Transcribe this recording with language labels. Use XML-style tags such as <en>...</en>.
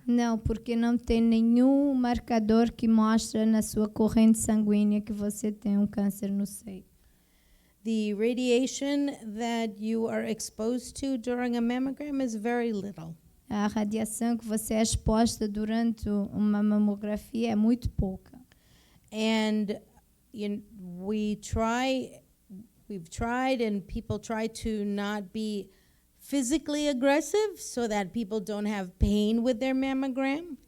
<pt>Não, porque não tem nenhum marcador que mostra na sua corrente sanguínea que você tem câncer no seio.</pt> <en>The radiation that you are exposed to during a mammogram is very little.</en> <pt>A radiação que você é exposta durante uma mamografia é muito pouca.</pt> <en>And we've tried and people try to not be physically aggressive so that people don't have pain with their mammogram.</en>